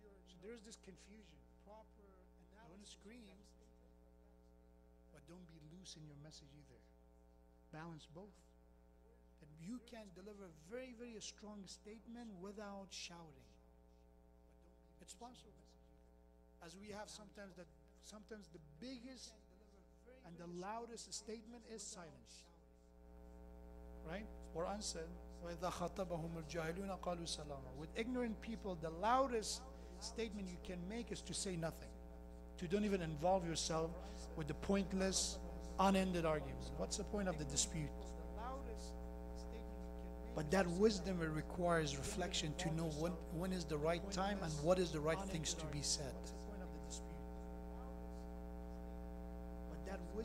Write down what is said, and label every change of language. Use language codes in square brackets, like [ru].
[en] So there's this confusion. Don't scream, but don't be loose in your message either. Balance both. And you can deliver a very, very strong statement without shouting. It's possible. As we have sometimes the biggest and the loudest statement is silence. Right? Quran said, [ar] وَإِذَا خَطَبَهُمُ الْجَاهِلُونَ قَالُوا سَلَامًا. [en] With ignorant people, the loudest statement you can make is to say nothing. To don't even involve yourself with the pointless, unended arguments. What's the point of the dispute? But that wisdom requires reflection to know when is the right time and what is the right things to be said. But that